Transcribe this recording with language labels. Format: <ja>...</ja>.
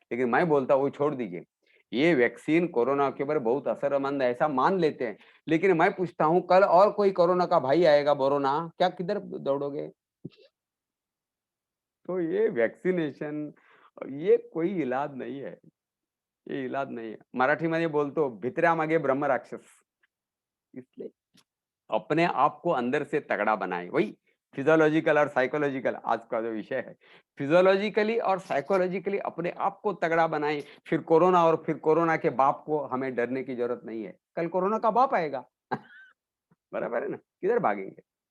<hi>लेकिन मैं बोलता हूँ वो छोड़ दीजिए, ये वैक्सीन कोरोना के ऊपर बहुत असरमंद है ऐसा मान लेते हैं, लेकिन मैं पूछता हूँ कल और कोई कोरोना का भाई आएगा बोरोना, क्या किधर दौड़ोगे? तो ये वैक्सीनेशन ये कोई इलाज नहीं है, ये इलाज नहीं है।</hi> <mr>मराठीमध्ये बोलतो भित्र्या मागे ब्रह्म राक्षस।</mr> <hi>इसलिए अपने आप को अंदर से तगड़ा बनाए, वही फिजियोलॉजिकल और साइकोलॉजिकल आज का जो विषय है। फिजियोलॉजिकली और साइकोलॉजिकली अपने आप को तगड़ा बनाए, फिर कोरोना और फिर कोरोना के बाप को हमें डरने की जरूरत नहीं है। कल कोरोना का बाप आएगा। बराबर है ना, किधर भागेंगे?</hi>